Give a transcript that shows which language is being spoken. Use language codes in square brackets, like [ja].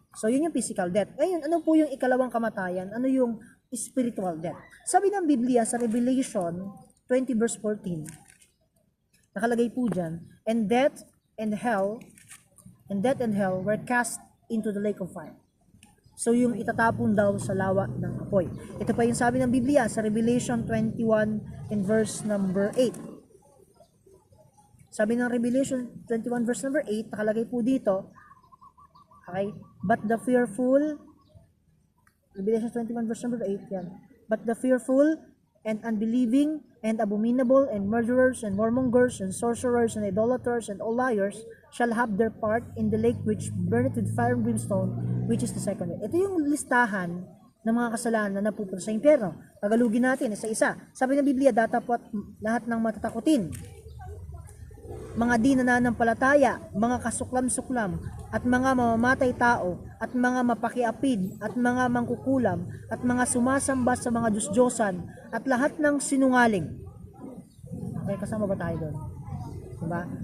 [tl] So yun yung physical death. Ngayon, ano po yung ikalawang kamatayan? Ano yung spiritual death? Sabi ng Biblia sa Revelation 20 verse 14, nakalagay po dyan, [en] and death and hell were cast into the lake of fire. [tl] So yung itatapon daw sa lawa ng apoy. Ito pa yung sabi ng Biblia sa Revelation 21 and verse number 8. Sabi ng Revelation 21 verse number 8, nakalagay po dito, [en] okay, but the fearful, Revelation 21 verse number 8, yan, but the fearful and unbelieving and abominable and murderers and warmongers and sorcerers and idolaters and all liars shall have their part in the lake which burneth with fire and brimstone, which is the second death. [tl] Ito yung listahan ng mga kasalanan na napupunta sa impyerno. Tagalugin natin isa-isa. Sabi ng Biblia, datapot lahat ng matatakutin, mga di nananampalataya, mga kasuklam-suklam, at mga mamamatay tao, at mga mapakiapid, at mga mangkukulam, at mga sumasamba sa mga Diyos-Diyosan, at lahat ng sinungaling. Okay, kasama ba tayo doon? Diba?